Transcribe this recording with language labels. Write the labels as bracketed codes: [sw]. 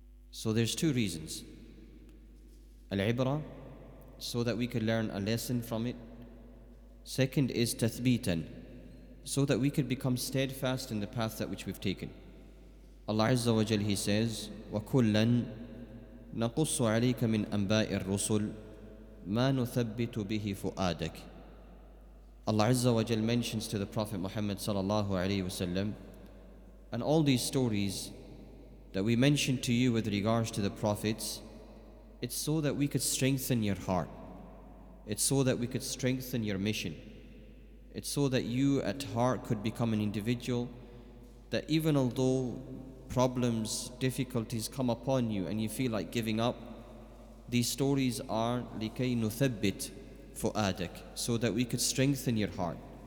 [en] So there's two reasons. Al-ibra, so that we could learn a lesson from it. Second is tathbitan, so that we could become steadfast in the path that which we've taken. Allah Azza wa Jal, He says, [ar] وَكُلًّا نَقُصُّ عَلَيْكَ مِنْ أَنْبَاءِ الرُّسُلِ مَا نُثَبِّتُ بِهِ فُؤَادَكَ. [en] Allah Azza wa Jal mentions to the Prophet Muhammad sallallahu alayhi wasallam, and all these stories that we mentioned to you with regards to the prophets, it's so that we could strengthen your heart. It's so that we could strengthen your mission. It's so that you at heart could become an individual that even although problems, difficulties come upon you and you feel like giving up, these stories are [ar] لِكَيْ نُثَبِّتْ فُؤَادَكَ, [en] so that we could strengthen your heart.